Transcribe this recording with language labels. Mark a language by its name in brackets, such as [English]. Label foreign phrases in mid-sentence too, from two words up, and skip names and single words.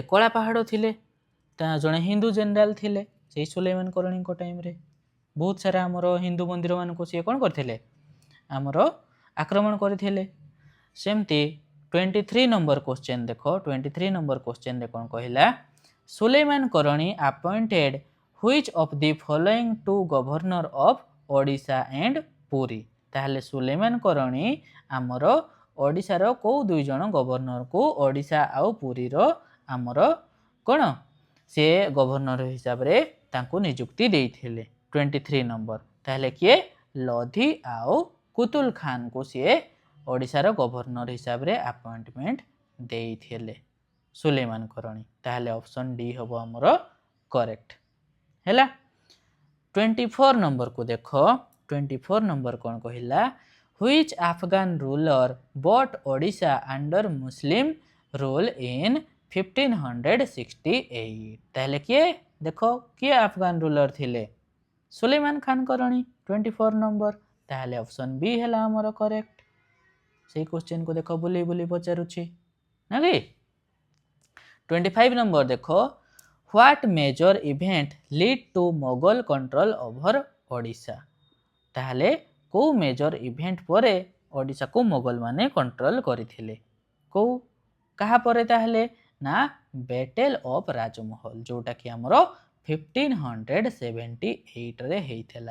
[Odia] କଳା ପାହାଡ଼ ଥିଲେ, ଜଣେ ହିନ୍ଦୁ ଜେନେରାଲ ଥିଲେ ସେଇ ସୁଲେମାନ କରଣୀଙ୍କ ଟାଇମରେ। ବହୁତ ସାରା ଆମର ହିନ୍ଦୁ ମନ୍ଦିର ମାନଙ୍କୁ ସିଏ କ'ଣ କରିଥିଲେ? ଆମର ଆକ୍ରମଣ କରିଥିଲେ। ସେମିତି 23 [English] number question [Odia] ଦେଖ। [English] 23 number question କ'ଣ କହିଲା? ସୁଲେମାନ କରଣୀ appointed which of the following two governor of ଓଡ଼ିଶା and ପୁରୀ? [Odia] ତାହେଲେ ସୁଲେମାନ କରଣୀ ଆମର ଓଡ଼ିଶାର କୋଉ ଦୁଇ ଜଣ ଗଭର୍ଣ୍ଣରକୁ ଓଡ଼ିଶା ଆଉ ପୁରୀର ଆମର କ'ଣ ସେ ଗଭର୍ଣ୍ଣର ହିସାବରେ ତାଙ୍କୁ ନିଯୁକ୍ତି ଦେଇଥିଲେ। 23 ନମ୍ବର ତାହେଲେ କିଏ? ଲୋଧି ଆଉ କୁତୁଲ ଖାନକୁ ସିଏ ଓଡ଼ିଶାର ଗଭର୍ଣ୍ଣର ହିସାବରେ ଆପଏଣ୍ଟମେଣ୍ଟ ଦେଇଥିଲେ ସୁଲେମାନ କରଣୀ। ତାହେଲେ [English] option D [Odia] ହବ ଆମର କରେକ୍ଟ ହେଲା। 24 ନମ୍ବରକୁ ଦେଖ। 24 ନମ୍ବର କ'ଣ କହିଲା? [English] Which Afghan ruler brought Odisha under Muslim rule in 1568? [Odia] ତାହେଲେ କିଏ? ଦେଖ କିଏ [English] Afghan ruler [Odia] ଥିଲେ? ସୁଲେମାନ ଖାନ କରଣୀ। 24 ନମ୍ବର ତାହେଲେ [English] option B [Odia] ହେଲା ଆମର କରେକ୍ଟ। ସେଇ କ୍ୱେଶ୍ଚନକୁ ଦେଖ ବୁଲି ବୁଲି ପଚାରୁଛି ନା କି? 25 ନମ୍ବର ଦେଖ। [English] What major event lead to Mughal control over ଓଡ଼ିଶା? [Odia] ତାହେଲେ କୋଉ [English] major event [Odia] ପରେ ଓଡ଼ିଶାକୁ ମୋଗଲ ମାନେ କଣ୍ଟ୍ରୋଲ କରିଥିଲେ? କୋଉ କାହା ପରେ? ତାହେଲେ ନା [English] battle of Rajmahal, [Odia] ଯୋଉଟାକି ଆମର 1578ରେ ହେଇଥିଲା।